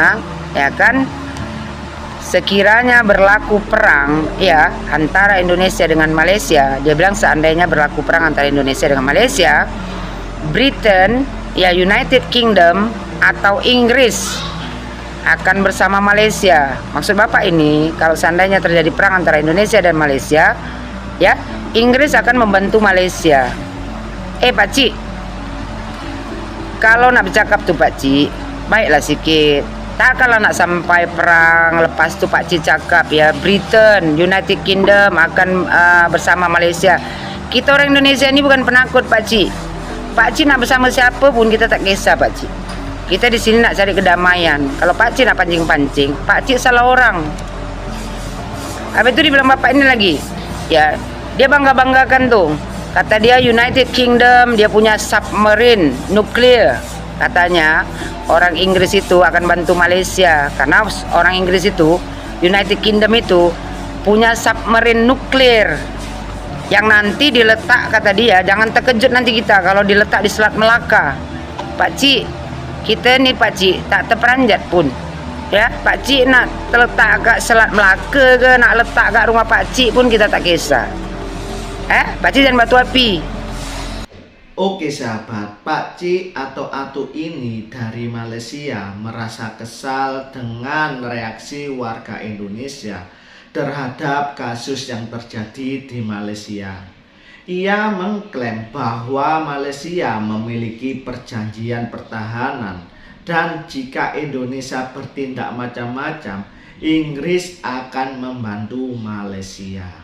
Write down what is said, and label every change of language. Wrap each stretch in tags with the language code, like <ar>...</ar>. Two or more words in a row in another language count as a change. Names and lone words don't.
<id>Dibilangnya ya kan, sekiranya berlaku perang ya antara Indonesia dengan Malaysia, dia bilang seandainya berlaku perang antara Indonesia dengan Malaysia, Britain ya, United Kingdom atau Inggris akan bersama Malaysia. Maksud Bapak ini, kalau seandainya terjadi perang antara Indonesia dan Malaysia, ya, Inggris akan membantu Malaysia.</id> <ms>Pak Cik, kalau nak bercakap tuh Pak Cik, baiklah sikit. Tak kalau nak sampai perang, lepas tu Pak Cik cakap ya Britain, United Kingdom akan bersama Malaysia. Kita orang Indonesia ini bukan penakut Pak Cik. Pak Cik nak bersama siapa pun kita tak kisah Pak Cik. Kita di sini nak cari kedamaian. Kalau Pak Cik nak pancing-pancing, Pak Cik salah orang.</ms> <id>Habis itu dibilang Bapak ini lagi, ya dia bangga-banggakan tuh. Kata dia United Kingdom dia punya submarine nuklir. Katanya orang Inggris itu akan bantu Malaysia karena orang Inggris itu, United Kingdom itu punya submarine nuklir yang nanti diletak, kata dia, jangan terkejut nanti kita kalau diletak di Selat Melaka.</id> <ms>Pak Cik, kita ni Pak Cik tak terperanjat pun. Ya, Pak Cik nak terletak kat Selat Melaka ke, nak letak kat rumah Pak Cik pun kita tak kisah. Pak Cik jangan batu api.</ms> <id>Oke sahabat, Pak Cik atau Atu ini dari Malaysia merasa kesal dengan reaksi warga Indonesia terhadap kasus yang terjadi di Malaysia. Ia mengklaim bahwa Malaysia memiliki perjanjian pertahanan dan jika Indonesia bertindak macam-macam, Inggris akan membantu Malaysia.</id>